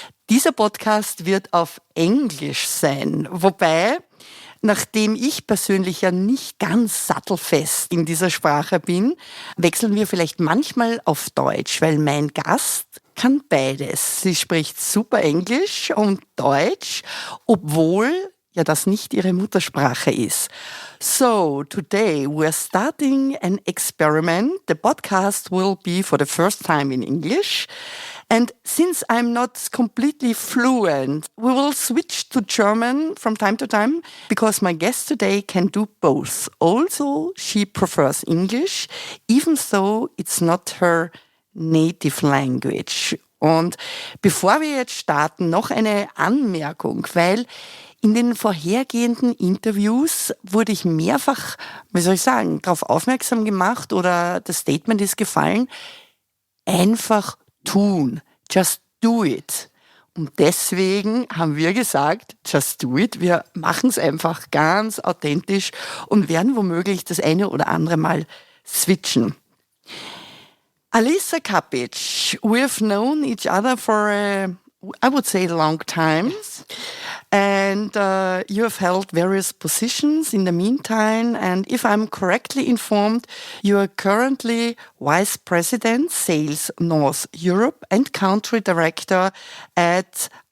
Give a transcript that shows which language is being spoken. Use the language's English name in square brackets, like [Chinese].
[German] Dieser Podcast wird auf Englisch sein, wobei, nachdem ich persönlich ja nicht ganz sattelfest in dieser Sprache bin, wechseln wir vielleicht manchmal auf Deutsch, weil mein Gast kann beides. Sie spricht super Englisch und Deutsch, obwohl ja das nicht ihre Muttersprache ist. [English] So, today we're starting an experiment. The podcast will be for the first time in English. And since I'm not completely fluent, we will switch to German from time to time because my guest today can do both. Also, she prefers English, even though it's not her native language. [German] Und bevor wir jetzt starten, noch eine Anmerkung, weil in den vorhergehenden Interviews wurde ich mehrfach, darauf aufmerksam gemacht oder das Statement ist gefallen, einfach tun, [English] just do it. [German] Und deswegen haben wir gesagt, [English] just do it, [German] wir machen es einfach ganz authentisch und werden womöglich das eine oder andere Mal switchen. [English] Alisa Kapic, we've known each other for I would say a long time. And you have held various positions in the meantime. And if I'm correctly informed, you are currently Vice President, Sales North Europe and Country Director at